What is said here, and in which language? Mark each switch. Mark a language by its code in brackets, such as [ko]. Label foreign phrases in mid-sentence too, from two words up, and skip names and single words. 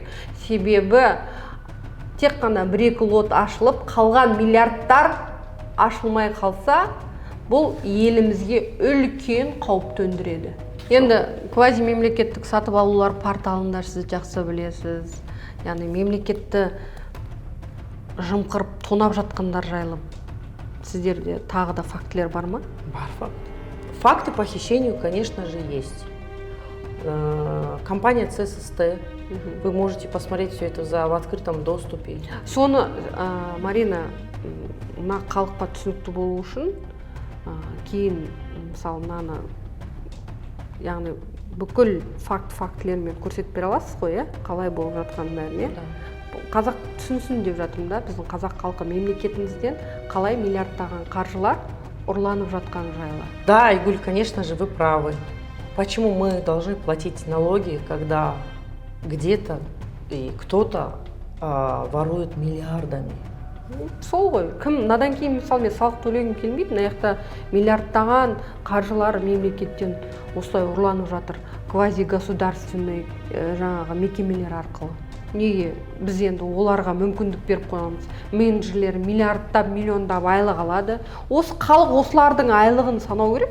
[kk] Себебі тек қана 1-2 лот ашылып, қалған миллиардтар ашылмай қалса, бұл елімізге үлкен қауіп төндіреді. Енді квази мемлекеттік сатып алулар порталында сіз жақсы білесіз. Яғни мемлекетті жымқырып тонап жатқандар жайлы сіздерде тағы да фактілер бар ма? Бар факт. [ru] Факты по хищению, конечно же, есть. Компания ЦССТ, вы можете посмотреть все это в открытом доступе. [kk] Соны, Марина, мына халыққа түсінікті болу үшін, кейін, мысалы, мынаны, яғни бүкіл фактілермен көрсетіп бере аласыз ғой, қалай болып жатқанын бәріне. Қазақ түсінсін деп жатырмын да, біздің қазақ халқы мемлекетімізден қалай миллиардтаған қаржылар ұрланып жатқан жайлы. [ru] Да, Игуль, конечно же, вы правы. Почему мы должны платить налоги, когда где-то и кто-то ворует миллиардами? [kk] Сол ғой, кім, надан кейін мысалы мен салық төлегім келмейді, мына жақта миллиардтаған қаржылар мемлекеттен осылай ұрланып жатыр, квази-государственный жаңағы мекемелер арқылы. Неге біз енді оларға мүмкіндік беріп қойғанбыз? Менеджерлер миллиардтап, миллиондап айлық алады. Осы халық осылардың айлығын санау керек.